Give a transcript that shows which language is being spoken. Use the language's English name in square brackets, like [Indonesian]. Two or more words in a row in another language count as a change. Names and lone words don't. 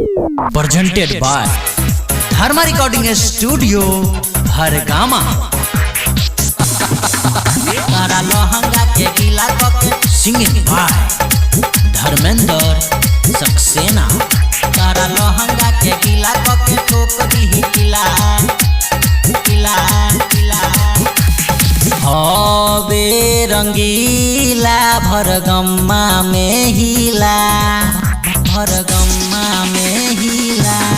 [English] presented by Dharma Recording Studio, Hargama. Singing by Dharmender Saxena. [Bhojpuri] हवे रंगीला भरगम्मा में हिला, भरगम्मा में हिला।